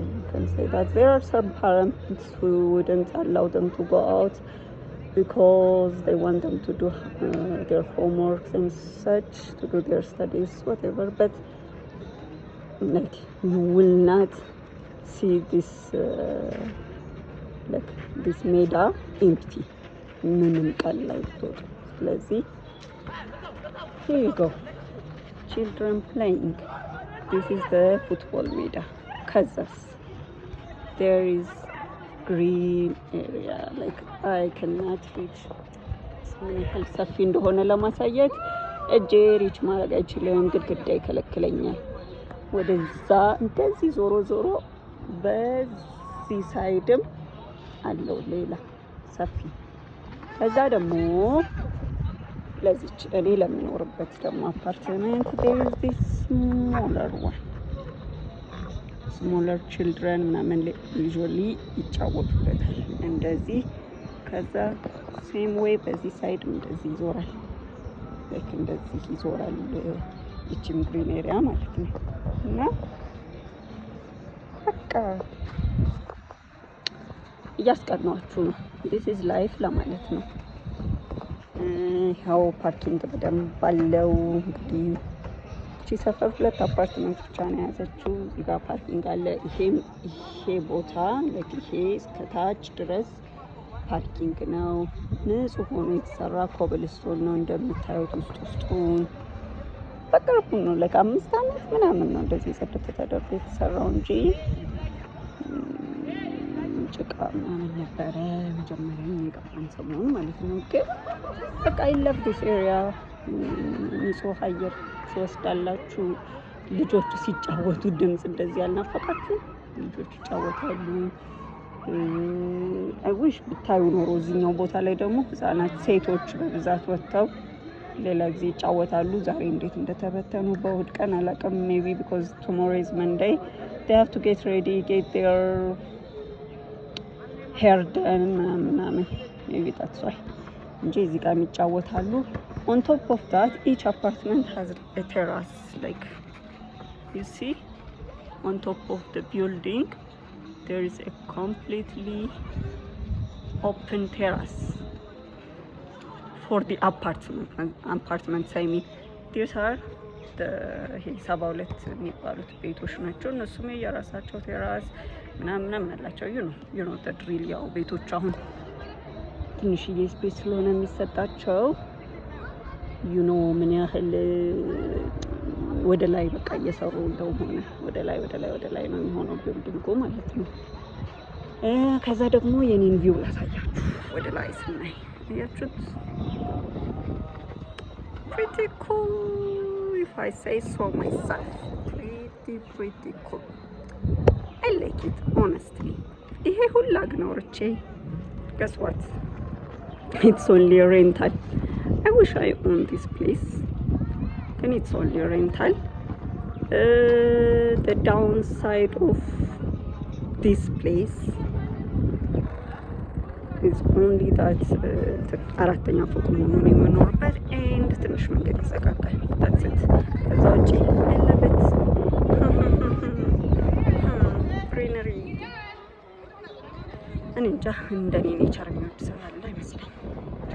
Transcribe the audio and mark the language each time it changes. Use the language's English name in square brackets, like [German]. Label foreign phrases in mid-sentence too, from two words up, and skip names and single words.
[English] You can say that there are some parents who wouldn't allow them to go out because they want them to do their homeworks and such, to do their studies, whatever. But like you will not see this like this meda empty. [Amharic] ምንም ቀን ላይ ብትወጡ። ስለዚህ [English] here you go, children playing. This is the football meda. ከዛስ there is green area like I cannot reach. [Amharic] ምን ያህል ሰፊ እንደሆነ ለማሳየት እጄ ሪች ማድረግ አይችልም፣ ግድግዳ ይከለክለኛል። ወደዛ እንደዚህ ዞሮ ዞሮ በዚህ ሳይድም አለው ሌላ ሰፊ። ከዛ ደግሞ ለዚች እኔ ለምኖርበት ደግሞ አፓርትመንት [English] there is this smaller children [Amharic] ምናምን usually ይጫወቱበታል እንደዚህ። ከዛ [English] same way [Amharic] በዚህ ሳይድ እንደዚህ ይዞራል፣ ላይክ እንደዚህ ይዞራል ይችም [English] green area [Amharic] ማለት ነው። እና በቃ እያስቀናችሁ ነው። [English] this is life [Amharic] ለማለት ነው። ያው ፓርኪንግ በደንብ አለው። እንግዲህ እቺ ሰፈር 2 አፓርትመንት ብቻ ነው የያዘችው። እዚህ ጋር ፓርኪንግ አለ። ይሄ ቦታ ለክ ይሄ እስከታች ድረስ ፓርኪንግ ነው። ንጹህ ሆኖ የተሰራ ኮብልስቶን ነው እንደምታዩት። ውስጡን በቅርቡ ነው ለ5 አመት ምናምን ነው እንደዚህ ጽድት ተደርጎ የተሰራው እንጂ ጭቃ ምናምን ነበረ መጀመሪያ የገባን ሰሞን ማለት ነው። ግን በቃ [English] I love this area። [Amharic] ንጹህ አየር ትወስዳላችሁ። ልጆች ሲጫወቱ ድምጽ እንደዚህ ያልናፈቃችሁ? ልጆች ይጫወታሉ። [English] I wish [Amharic] ብታዩ ኖሮ እዚህኛው ቦታ ላይ ደግሞ ህፃናት ሴቶች በብዛት ወጥተው ሌላ ጊዜ ይጫወታሉ። ዛሬ እንዴት እንደተበተኑ በእሑድ ቀን አላውቅም። [English] maybe because tomorrow is Monday they have to get ready, get their hair done ምናምን maybe that's why [Amharic] እንጂ እዚህ ጋር ይጫወታሉ። [English] on top of that each apartment has a terrace, like you see on top of the building there is a completely open terrace for the apartments. I mean these are the 72 [Amharic] የሚባሉት ቤቶች ናቸው። እነሱም የራሳቸው ቴራስ ምናምን አላቸው። [English] you know the drill። [Amharic] ያው ቤቶች አሁን ትንሽዬ ስፔስ ስለሆነ የሚሰጣቸው [English] you know [Amharic] ምን ያህል ወደ ላይ በቃ እየሰሩ እንደሆነ ወደ ላይ ነው የሚሆነው ቢልዲንጉ ማለት ነው። ከዛ ደግሞ የኔን ቪው ላሳያችሁ። ወደ ላይ ስናይ ያያችሁት [English] pretty cool if I say so myself. pretty cool. I like it honestly. [Amharic] ይሄ ሁላ ግኖርቼ [English] guess what, it's only a rental. I wish I own this place, and it's only a rental. The downside of this place is only that [Amharic] አራተኛ ፎቅ ነው የምኖርበት and ትንሽ መንገድ ይዘጋጋል። [English] that's it። [Amharic] ከዛ ውጪ ያለበት እኔ እንጃ እንደኔ ኔቸር የሚወድ ሰው ያለ አይመስለኝም።